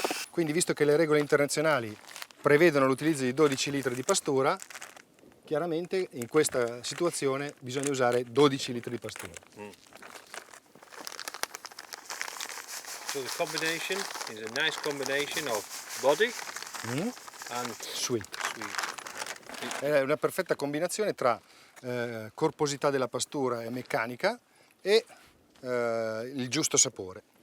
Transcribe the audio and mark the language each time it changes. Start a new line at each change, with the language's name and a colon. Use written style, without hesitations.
Italian: Quindi, visto che le regole internazionali prevedono l'utilizzo di 12 litri di pastura, chiaramente in questa situazione bisogna usare 12 litri di pastura.
English: So the combination is a nice combination of body and Sweet. sweet.
Italian: È una perfetta combinazione tra corposità della pastura e meccanica e il giusto sapore.